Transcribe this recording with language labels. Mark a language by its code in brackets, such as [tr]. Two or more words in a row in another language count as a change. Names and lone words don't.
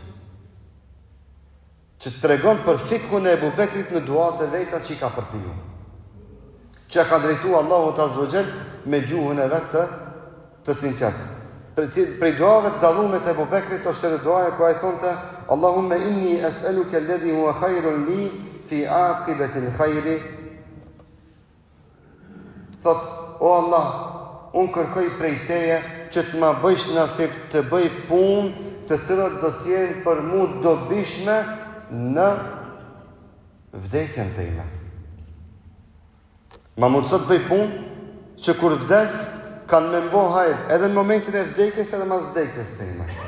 [sq] Që të tregon për fikun e Ebu Bekrit në duat e veta që i ka përpinu. Që ka drejtu Allahu [ar] عز وجل [sq] me gjuhën e vetë të sinqertë. Prej duave të dallume të Ebu Bekrit është edhe duaja ku ai thonte [ar] اللهم إني أسألك الذي هو خير لي في عاقبة الخير. [sq] Thot, o Allah, unë kërkoj prej teje që të ma bëjsh nasip të bëj punë të cilat do t'jenë për mu dobishme në vdekjen time. Ma mundëso të bëj punë që kur vdes kanë me mbo hajrë edhe në momentin e vdekjes edhe mas vdekjes time.